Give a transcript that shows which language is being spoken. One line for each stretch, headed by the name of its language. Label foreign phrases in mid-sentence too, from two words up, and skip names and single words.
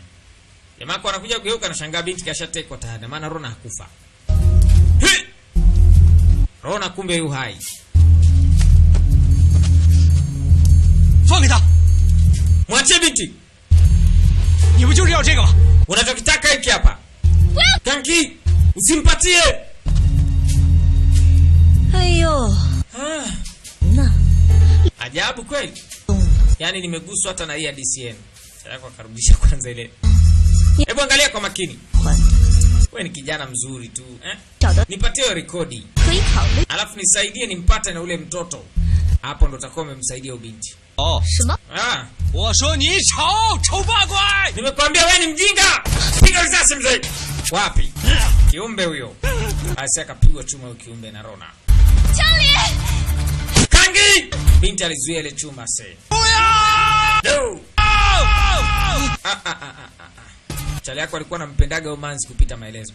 Swahili: Jamaa kwa anakuja kugeuka anashangaa binti kashatekwa tayari, maana Rona hakufa. Hi! Rona kumbe yu hai.
Chinese: 放开他！
Swahili: Mwachie binti.
Chinese: 你不就是要这个吗？
Swahili: Unachokitaka hiki hapa. Kanki, usimpatie.
Chinese: 哎呦， Ah, 那
Swahili: ajabu kweli. Yaani nimeguswa hata na hii ya DCN. Sasa yako akarudisha kwanza ile. Hebu angalia kwa makini.
Chinese: 还
Swahili: Wewe ni kijana mzuri tu, eh?
Chinese: 找到
Swahili: Nipatie hiyo rekodi.
Chinese: 可以考虑
Swahili: Alafu nisaidie nimpate na ule mtoto. Hapo ndo utakuwa umemsaidia ubinti.
Chinese: 哦，什么？ Ah, 我说你丑，丑八怪！
Swahili: nimekwambia wewe ni mjinga. Piga risasi mzee. Wapi? Kiumbe huyo. Asi akapigwa chuma huyo kiumbe na Rona. Kangi! Binti alizuia ile chuma se.
English: No!
Swahili: Chali yako alikuwa anampendaga Umanzi kupita maelezo.